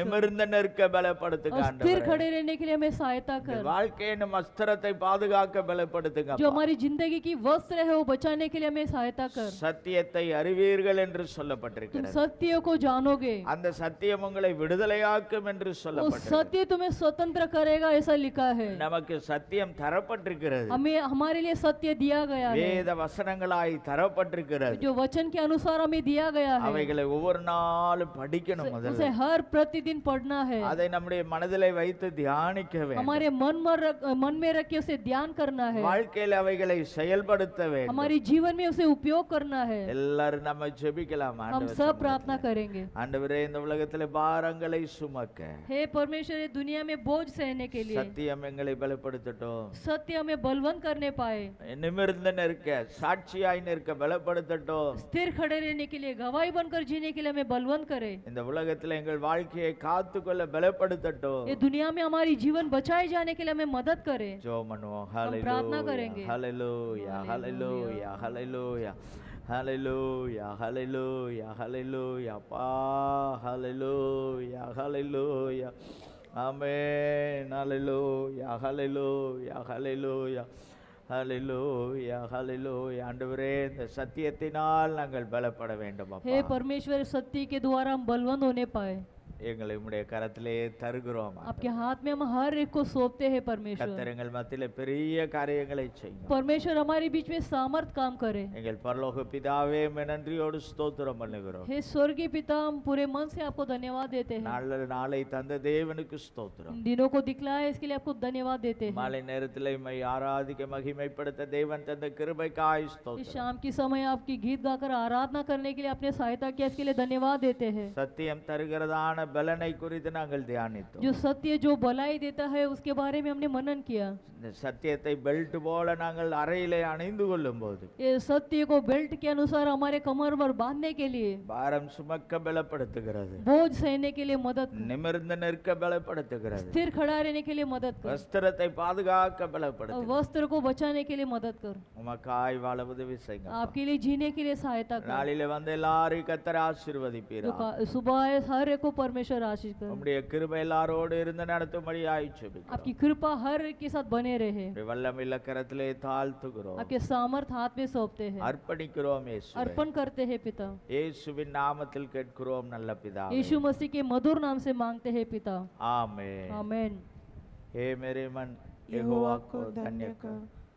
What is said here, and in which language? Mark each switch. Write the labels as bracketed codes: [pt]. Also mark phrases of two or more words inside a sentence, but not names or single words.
[ta] நிமிர்ந்து நிற்க பலப்படுத்துங்க [hi] और स्थिर [ta] ஆண்டவரே. [hi] खड़े रहने के लिए हमें सहायता कर। [ta] வாழ்க்கையின் வஸ்திரத்தை பாதுகாக்க [hi] जो [ta] பலப்படுத்துங்கப்பா. [hi] हमारी जिंदगी की वस्त्र है वो बचाने के लिए हमें सहायता कर। [ta] சத்தியத்தை அறிவீர்கள் என்று [hi] तुम [ta] சொல்லப்பட்டிருக்கிறது. [hi] सत्य को जानोगे, [ta] அந்த சத்தியம் உங்களை விடுதலையாக்கும் என்று [hi] वो [ta] சொல்லப்பட்டிருக்கிறது. [hi] सत्य तुम्हें स्वतंत्र करेगा ऐसा लिखा है। [ta] நமக்கு சத்தியம் தரப்பட்டிருக்கிறது, [hi] हमें हमारे लिए सत्य दिया गया है, [ta] வேத வசனங்களாய் தரப்பட்டிருக்கிறது. [hi] जो वचन के अनुसार हमें दिया गया है, [ta] அவைகளை ஒவ்வொரு நாளும் படிக்கணும். [hi] उसे [ta] முதல்ல [hi] हर प्रतिदिन पढ़ना है, [ta] அதை நம்முடைய மனதிலே வைத்து தியானிக்க வேண்டும். [hi] हमारे मन में रख के उसे ध्यान करना है, [ta] வாழ்க்கையில் அவைகளை செயல்படுத்த வேண்டும். [hi] हमारे जीवन में उसे उपयोग करना है। [ta] எல்லாரும் நம்ம ஜெபிக்கலாம். [hi] हम [ta] ஆண்டவர் [hi] सब [ta] சமூகத்திலே. [hi] प्रार्थना करेंगे। [ta] ஆண்டவரே இந்த உலகத்திலே பாரங்களை சுமக்க [hi] हे परमेश्वर, ये दुनिया में बोझ सहने के लिए [ta] சத்தியம் எங்களை பலப்படுத்தட்டும். [hi] सत्य हमें बलवंत करने पाए, [ta] நிமிர்ந்து நிற்க சாட்சியாய் நிற்க பலப்படுத்தட்டும். [hi] स्थिर खड़े रहने के लिए, गवाही बनकर जीने के लिए हमें बलवंत करे। [ta] இந்த உலகத்தில் எங்கள் வாழ்க்கையை காத்துக்கொள்ள பலப்படுத்தட்டும். [hi] ये दुनिया में हमारी जीवन बचाए जाने के लिए हमें मदद करे। [ta] ஜெபம் பண்ணுவோம். [hi] प्रार्थना करेंगे। [ta] ஹalleluya ஹalleluya ஹalleluya ஹalleluya ஹalleluya ஹalleluya அப்பா ஹalleluya ஹalleluya ஆமென் ஹalleluya ஹalleluya ஹalleluya ஹalleluya ஹalleluya ஆண்டவரே இந்த சத்தியத்தினால் நாங்கள் பலப்பட வேண்டும் அப்பா. [hi] हे परमेश्वर, सत्य के द्वारा हम बलवंत होने पाए। [ta] எங்களை உம்முடைய கரத்திலே தருகிறோம். [hi] आपके हाथ में हम हर एक को सौंपते हैं परमेश्वर। [ta] கர்த்தர் எங்கள் மத்தியிலே பெரிய காரியங்களை செய்யும். [hi] परमेश्वर हमारे बीच में सामर्थ काम करे। [ta] எங்கள் பரலோக பிதாவே உம்மை நன்றியோடு ஸ்தோத்திரம் பண்ணுகிறோம். [hi] हे स्वर्गीय पिता, हम पूरे मन से आपको धन्यवाद देते हैं। [ta] நாளை தந்த தேவனுக்கு ஸ்தோத்திரம். [hi] इन दिनों को दिखलाया इसके लिए आपको धन्यवाद देते हैं। [ta] மாலை நேரத்திலே உம்மை ஆராதிக்க மகிமைப்படுத்த தேவன் தந்த கிருபைக்காய் [hi] इस [ta] ஸ்தோத்திரம். [hi] शाम की समय आपकी गीत गाकर आराधना करने के लिए आपने सहायता किया, इसके लिए धन्यवाद देते हैं। [ta] சத்தியம் தருகிறதான பலனை குறித்து நாங்கள் தியானித்தோம். [hi] जो सत्य जो भलाई देता है उसके बारे में हमने मनन किया। [ta] இந்த சத்தியத்தை பெல்ட் போல நாங்கள் அறையிலே அணிந்து கொள்ளும் போது [hi] ये सत्य को बेल्ट के अनुसार हमारे कमर पर बांधने के लिए, [ta] பாரம் சுமக்க பலப்படுத்துகிறது, [hi] बोझ सहने के लिए मदद, [ta] நிமிர்ந்து நிற்க பலப்படுத்துகிறது, [hi] स्थिर खड़ा रहने के लिए मदद कर, [ta] வஸ்திரத்தை பாதுகாக்க [hi] और [ta] பலப்படுத்துகிறது. [hi] वस्त्र को बचाने के लिए मदद कर, [ta] உமக்காய் வாழ உதவி செய்யுங்க. [hi] आपके लिए जीने के लिए सहायता कर। [ta] நாளிலே வந்து எல்லாரையும் கர்த்தர் ஆசீர்வதிப்பீரா. [hi] सुबह आए हर एक को परमेश्वर आशीष कर। [ta] உம்முடைய கிருபை எல்லாரோடு இருந்து நடத்தும்படியாய் ஜெபிக்கிறோம். [hi] आपकी कृपा हर एक के साथ बने रहे। [ta] உம்முடைய வல்லமையுள்ள கரத்திலே தாழ்த்துகிறோம், [hi] आपके सामर्थ हाथ में सौंपते हैं, [ta] அர்ப்பணிக்கிறோம். இயேசுவே, [hi] अर्पण करते हैं पिता। [ta] இயேசுவின் நாமத்தில் கேட்கிறோம் நல்ல பிதாவே. [hi] यीशु मसीह के मधुर नाम से मांगते हैं पिता, आमेन. आमेन। हे मेरे मन यहोवा को धन्य कर,